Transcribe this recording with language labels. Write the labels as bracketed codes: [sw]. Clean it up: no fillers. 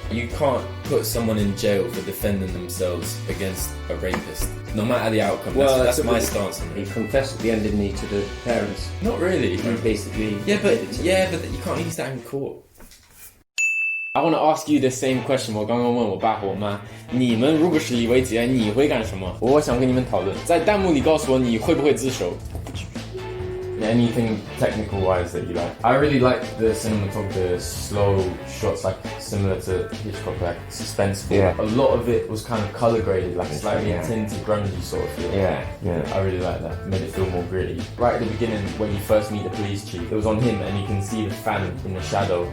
[en] You can't put someone in jail for defending themselves against a rapist, no matter the outcome. Well, that's my stance on He it. confessed at the end, didn't he, to the parents? Not really. He basically... Yeah, but you can't use that in court. I want to ask you the same question. [zh] 我刚刚问我爸和我妈，你们如果是李维杰，你会干什么？我想跟你们讨论，在弹幕里告诉我你会不会自首。 [en] Anything technical wise that you like? I really like the cinematography, the slow shots, like similar to Hitchcock, like suspenseful. Yeah. A lot of it was kind of color graded, like slightly tinted, grungy sort of feel. Yeah. I really like that. Made it feel more gritty. Right at the beginning, when you first meet the police chief, it was on him, and you can see the fan in the shadow.